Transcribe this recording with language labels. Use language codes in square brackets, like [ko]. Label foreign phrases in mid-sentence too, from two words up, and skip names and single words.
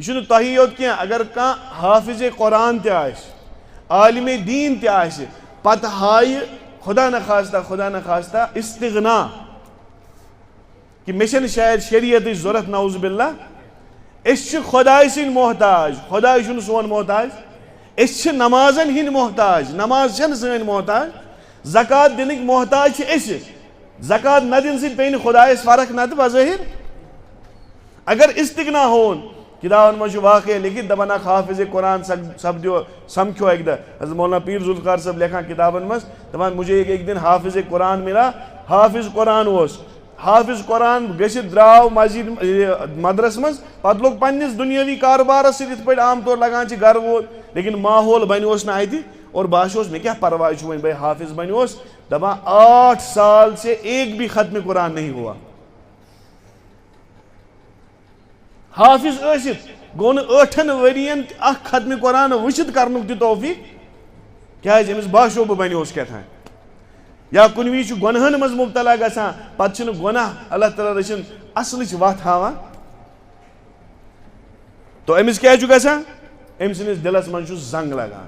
[ks] چھُنہٕ تۄہی یوت کینٛہہ اگر کانٛہہ حافظے قرآن تہِ آسہِ عالمِ دیٖن تہِ آسہِ پتہٕ ہایہِ خدا نخواستہ استغنا کہِ مےٚ چھنہٕ شاید شریعتٕچ ضروٗرت [ar] نعوذ باللہ [ks] أسۍ چھِ خۄداے سٕنٛدۍ محتاج خۄداے چھُنہٕ سون محتاج أسۍ چھِ نمازن ہٕنٛدۍ محتاج نماز چھنہٕ سٲنۍ محتاج زکات دِنٕکۍ محتاج چھِ أسۍ زکات نہ دِنہٕ سۭتۍ پیٚیہِ نہٕ خۄدایس فرق نتہٕ بظٲہِر اگر استغنا ہووُن کتابن مجھ واقع لکھت دپان اخ حافظ قرآن سپدیو سمکھو اک دہ حضرت مولانا پیر ذوالفقار صاحب لکھان کتابن مز دپان [ur] مجھے ایک دن حافظ قرآن ملا. [ks] حافظ قرآن اوس, حافظ قرآن گژھتھ درٛاو مسجد مدرس مز پتہٕ لوگ پننس دنیاوی کاربارس سۭتۍ یِتھ پٲٹھۍ عام طور لگان چھِ گرٕ وول لیکن ماحول بنیوس نہٕ اتہِ اور باسیوس مےٚ کیٛاہ پرواے چھُ وۄنۍ بھائی حافظ بنیوس دپان [ur] 8 سال سے ایک بھی ختم قرآن نہیں ہوا. [ks] حافظ ٲسِتھ گوٚو نہٕ 8 ؤرین اکھ ختم قرآن وٕچھِتھ کرنُک تہِ توفیٖق کیٛازِ أمِس باسیو بہٕ بنیوس کیٛاتھانۍ. یا کُنہِ وِزِ چھُ گۄنہن منٛز مُبتلا گژھان پتہٕ چھِنہٕ گۄناہ اللہ تعالیٰ رٔچھِنۍ اصلٕچ وتھ ہاوان تو أمِس کیٛاہ چھُ گژھان أمۍ سٕنٛدِس دِلس منٛز چھُ زنٛگ لگان.